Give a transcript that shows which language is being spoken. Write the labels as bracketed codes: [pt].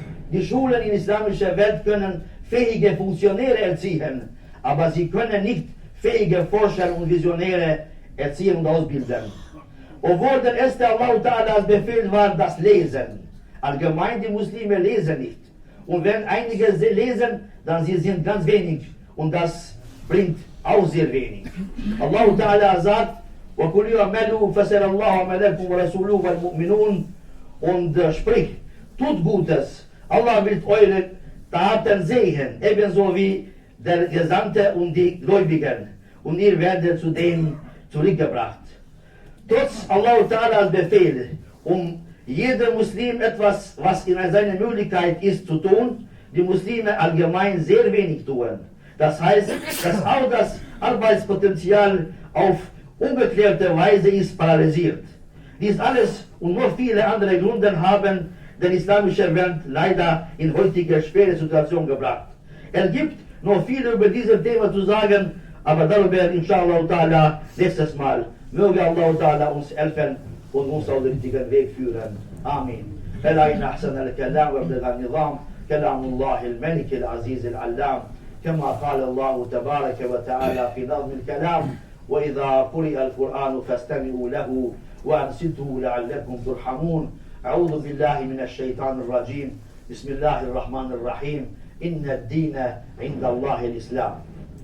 [de] Die Schulen in islamischer Welt können fähige Funktionäre erziehen, aber sie können nicht fähige Forscher und Visionäre erziehen und ausbilden. Obwohl der erste Allah Ta'ala's Befehl war, das Lesen. Allgemein die Muslime lesen nicht. Und wenn einige lesen, dann sie sind ganz wenig. Und das bringt auch sehr wenig. Allah Ta'ala sagt, [ar] وَكُلُّ يَعْمَلُوا فَسَرَ اللَّهُ مَلَكُمْ وَرَسُولُهُ وَالْمُؤْمِنُونَ [de] und sprich, tut Gutes. Allah wird eure Taten sehen, ebenso wie der Gesandte und die Gläubigen. Und ihr werdet zu dem zurückgebracht. Trotz Allah Ta'ala's Befehl, jeder Muslim etwas, was in seiner Möglichkeit ist zu tun, die Muslime allgemein sehr wenig tun. Das heißt, dass auch das Arbeitspotenzial auf ungeklärte Weise ist paralysiert. Dies alles und noch viele andere Gründe haben den islamischen Welt leider in heutige schwere Situation gebracht. Gibt noch viel über dieses Thema zu sagen, aber darüber inshallah ta'ala nächstes Mal. Möge Allah ta'ala uns helfen und uns auf den richtigen Weg führen. Amin. [ar] فلا إن أحسن الكلام وابلغ النظام كلام الله الملك العزيز العلام كما قال الله تبارك وتعالى في نظم الكلام وإذا قرئ القرآن فاستمعوا له وأنصتوا لعلكم ترحمون. أعوذ بالله من الشيطان الرجيم. بسم الله الرحمن الرحيم. إن الدين عند الله الإسلام.